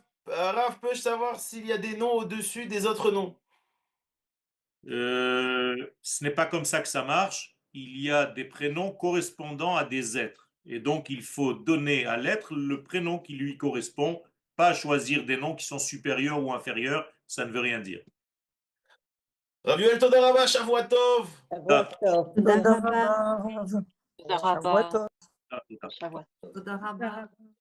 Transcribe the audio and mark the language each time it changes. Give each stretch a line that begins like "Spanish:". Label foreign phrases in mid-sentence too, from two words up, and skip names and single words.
French: Rav, peux-je savoir s'il y a des noms au-dessus des autres noms? Ce n'est pas comme ça que ça marche. Il y a des prénoms correspondant à des êtres. Et donc, il faut donner à l'être le prénom qui lui correspond, pas choisir des noms qui sont supérieurs ou inférieurs. Ça ne veut rien dire.
Hebrew: Rav Yoel תודה רבה, שבוע טוב. Tov. Tודה רבה.